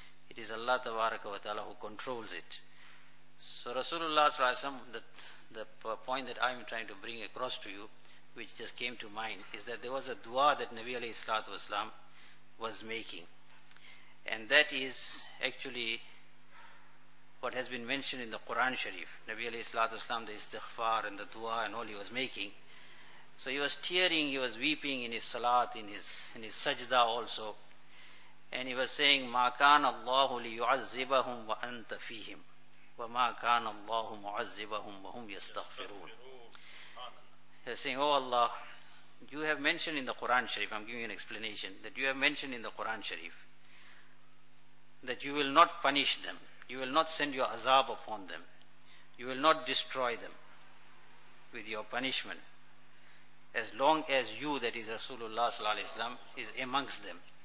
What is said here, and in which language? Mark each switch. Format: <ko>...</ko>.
<en>It is Allah tabaraka wa ta'ala who controls it. So Rasulullah sallallahu alayhi wa sallam, the point that I am trying to bring across to you, which just came to mind, is that there was a dua that Nabi alayhi salatu wasalam was making. And that is actually what has been mentioned in the Quran Sharif. Nabi alayhi salatu wasalam, the istighfar and the dua and all he was making. So he was tearing, he was weeping in his salat, in his sajda also. And he was saying,</en> <ar>مَا كَانَ اللَّهُ لِيُعَذِّبَهُمْ وَأَنْتَ فِيهِمْ وَمَا كَانَ اللَّهُ مُعَذِّبَهُمْ وَهُمْ يَسْتَغْفِرُونَ.</ar> <en>They're saying, oh Allah, you have mentioned in the Quran Sharif, I'm giving you an explanation, that you have mentioned in the Quran Sharif that you will not punish them, you will not send your azab upon them, you will not destroy them with your punishment as long as you, that is Rasulullah sallallahu alaihi wasallam, is amongst them.</en>